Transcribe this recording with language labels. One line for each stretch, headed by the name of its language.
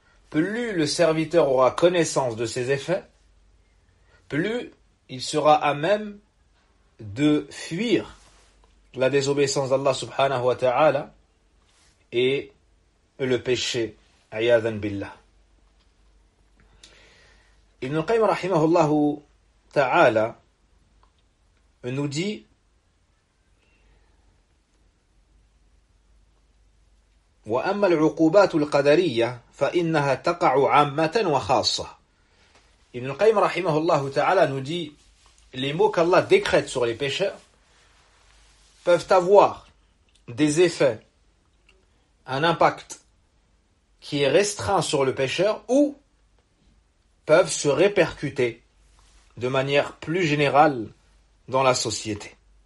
French: Plus le serviteur aura connaissance de ses effets, plus il sera à même de fuir la désobéissance d'Allah subhanahu wa ta'ala et le péché.
Arabic: Ayadhan billah. Ibn al-Qayyim rahimahullahu ta'ala
French: nous dit
Arabic: وأما العقوبات القدرية فإنها تقع عامة وخاصة.
French: Ibn al-Qayyim rahimahullah ta'ala nous dit les mots qu'Allah décrète sur les pécheurs peuvent avoir des effets, un impact qui est restreint sur le pécheur ou peuvent se répercuter de manière plus générale dans la société.